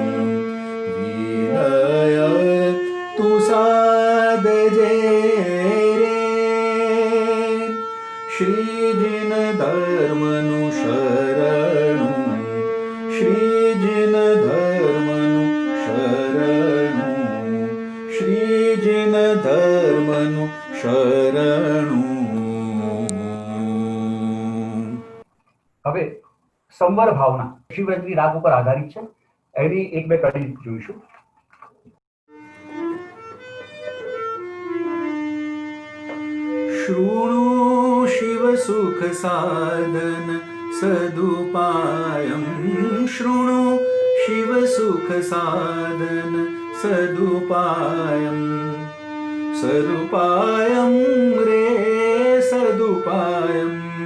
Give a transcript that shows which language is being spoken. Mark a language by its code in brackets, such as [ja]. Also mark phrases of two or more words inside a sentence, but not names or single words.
[gu] વિનય તું સાધજે રે શ્રીજીન ધર્મનું શરણું શ્રીજીન ધર્મનું શરણું શ્રીજીન ધર્મનું શરણું. હવે સંવર ભાવના શિવરંજની રાગ ઉપર આધારિત છે. એની એક બે કડી જોઈશું. [sa] शृणु शिव सुख साधन सदुपायं शृणु शिव सुख साधन सदुपायं सदुपायं रे सदुपायं